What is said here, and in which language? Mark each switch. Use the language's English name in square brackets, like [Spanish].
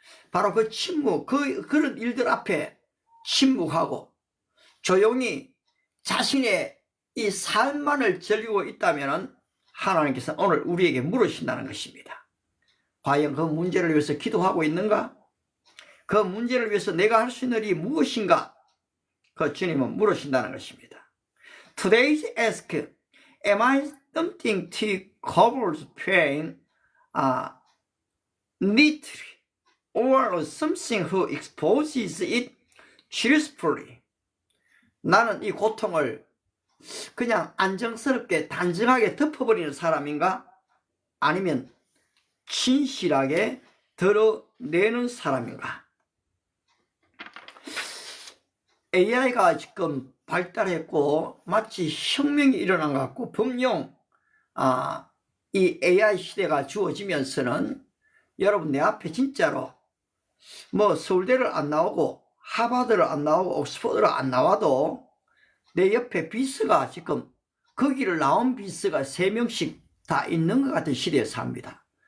[Korean] 바로 그 침묵, 그런 일들 앞에 침묵하고 조용히 자신의 이 삶만을 즐기고 있다면 하나님께서 오늘 우리에게 물으신다는 것입니다. 과연 그 문제를 위해서 기도하고 있는가? 그 문제를 위해서 내가 할 수 있는 일이 무엇인가? 그 주님은 물으신다는 것입니다. [English] Today's ask, am I something to cover pain neatly, or something who exposes it truthfully? [Korean] 나는 이 고통을 그냥 안정스럽게 단정하게 덮어버리는 사람인가? 아니면 진실하게 드러내는 사람인가? AI가 지금 발달했고 마치 혁명이 일어난 것 같고 분명 이 AI 시대가 주어지면서는 여러분 내 앞에 진짜로 뭐 서울대를 안 나오고 하버드를 안 나오고 옥스퍼드를 안 나와도 내 옆에 비서가 지금 거기를 나온 비서가 3명씩 다 있는 것 같은 시대에 삽니다.